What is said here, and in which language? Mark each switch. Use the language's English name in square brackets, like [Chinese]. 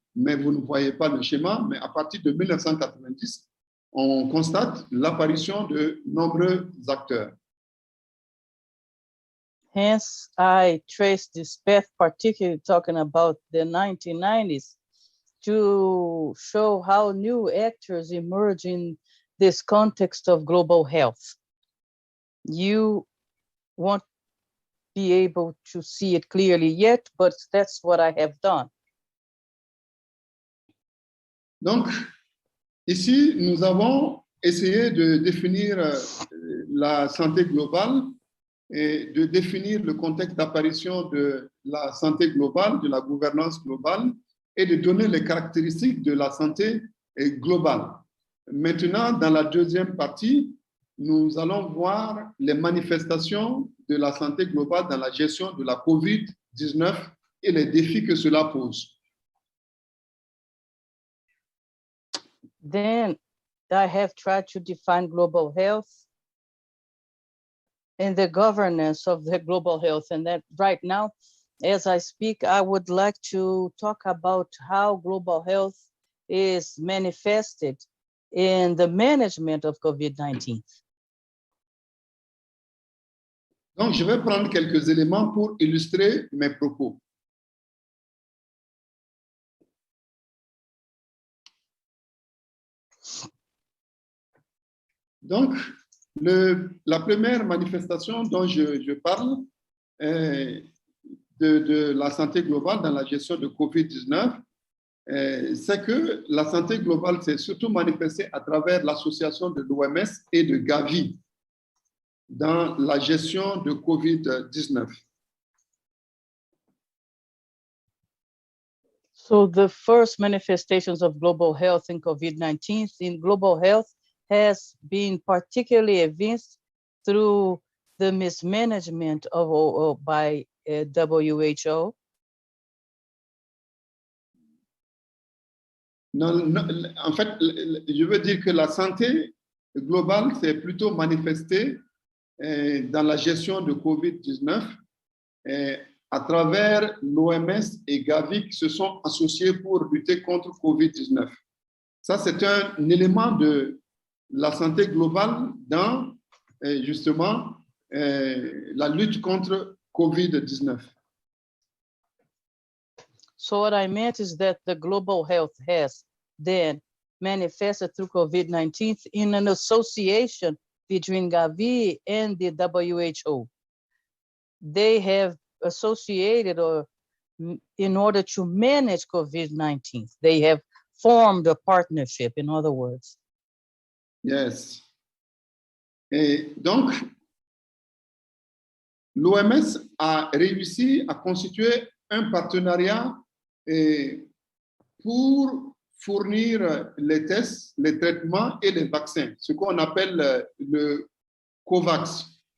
[French] Mais vous ne voyez pas le schéma, mais à partir de 1990, on constate l'apparition de nombreux acteurs. [English] Hence, I trace this path, particularly talking about the 1990s, to show how new actors emerge in this context of global health. You won't be able to see it clearly yet, but that's what I have done. [French] Donc, ici, nous avons essayé de définir la santé globale et de définir le contexte d'apparition de la santé globale, de la gouvernance globale et de donner les caractéristiques de la santé globale. Maintenant, dans la deuxième partie, nous allons voir les manifestations de la santé globale dans la gestion de la COVID-19 et les défis que cela pose. [English] Then I have tried to define global health and the governance of the global health. And that right now, as I speak, I would like to talk about how global health is manifested in the management of COVID-19. [French] Donc, je vais prendre quelques éléments pour illustrer mes propos. Donc, la première manifestation dont je parle de la santé globale dans la gestion de COVID-19, c'est que la santé globale s'est surtout manifestée à travers l'association de l'OMS et de Gavi dans la gestion de COVID-19. [English] So the first manifestations of global health in COVID-19 in global health has been particularly evinced through the mismanagement by WHO. [French] Non, en fait, je veux dire que la santé globale s'est plutôt manifestée dans la gestion de COVID-19 à travers l'OMS et Gavi qui se sont associés pour lutter contre COVID-19. Ça, c'est un élément de la santé globale dans justement la lutte contre COVID-19. [English] So what I meant is that the global health has then manifested through COVID-19 in an association between Gavi and the WHO. They have associated in order to manage COVID-19. They have formed a partnership, in other words. Yes. [French] Et donc, l'OMS a réussi à constituer un partenariat pour fournir les tests, les traitements et les vaccins, ce qu'on appelle le COVAX.